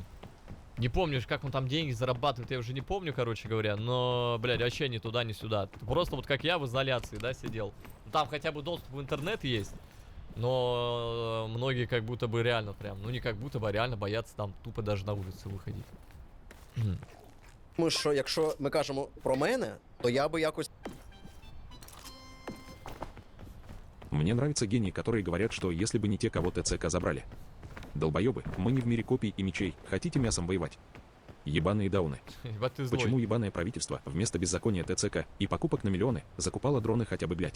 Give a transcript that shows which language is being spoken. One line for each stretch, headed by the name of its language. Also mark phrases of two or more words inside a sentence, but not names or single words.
Russian: Не помнишь, как он там деньги зарабатывает, я уже не помню, короче говоря, но, блядь, вообще ни туда, ни сюда. Просто вот как я в изоляции, да, сидел. Там хотя бы доступ в интернет есть, но многие как будто бы реально прям, ну не как будто бы, а реально боятся там тупо даже на улицу выходить.
Ukrainian: що якщо ми кажемо про мене, то я би якось
Russian: Мне нравятся гении, которые говорят, что если бы не те, кого ТЦК забрали. Долбоебы, мы не в мире копий и мечей, хотите мясом воевать? Ебаные дауны. Ебать ты злой. Почему ебаное правительство вместо беззакония ТЦК и покупок на миллионы закупало дроны хотя бы, блять?